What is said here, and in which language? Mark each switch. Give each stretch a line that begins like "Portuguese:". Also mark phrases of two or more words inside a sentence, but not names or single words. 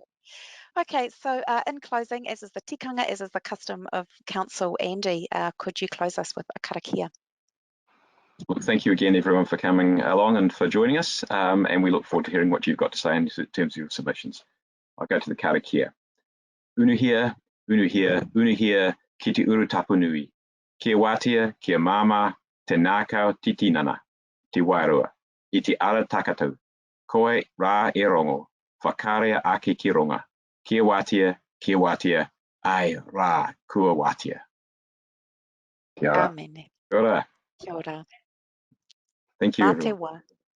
English: Okay, so in closing, as is the tikanga, as is the custom of Council Andy, could you close us with a karakia? Well, thank you again, everyone, for coming along and for joining us. And we look forward to hearing what you've got to say in terms of your submissions. I'll go to the karakia.
Māori: Unuhia, unuhia, unuhia, ki te uru tapunui. Kia watia, kia mama, te nākau titinana, te wairua, I te ara takatau. Koe rā e rongo, whakarea ake ki ronga. Kia watia, ai rā kua watia. Kia ora. Amen. Kia ora. Kia ora.
English: Thank you, everyone.
Māori: Mā te wā.